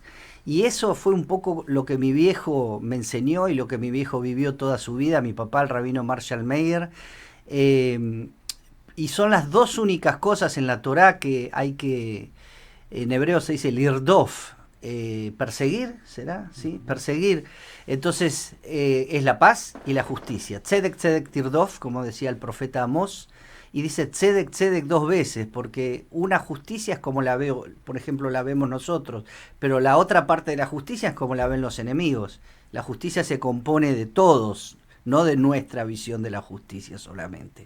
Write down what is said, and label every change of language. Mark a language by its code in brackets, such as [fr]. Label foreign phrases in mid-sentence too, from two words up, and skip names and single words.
[es] Y eso fue un poco lo que mi viejo me enseñó y lo que mi viejo vivió toda su vida, mi papá, el rabino Marshall Meir. Y son las dos únicas cosas en la Torá que hay que, en hebreo se dice lirdof, perseguir, ¿será? ¿Sí? Perseguir. Entonces es la paz y la justicia. [he] צדק צדק תרדוף, [es] como decía el profeta Amós. Y dice [he] צדק צדק [es] dos veces, porque una justicia es como la veo, por ejemplo, la vemos nosotros, pero la otra parte de la justicia es como la ven los enemigos. La justicia se compone de todos, no de nuestra visión de la justicia solamente.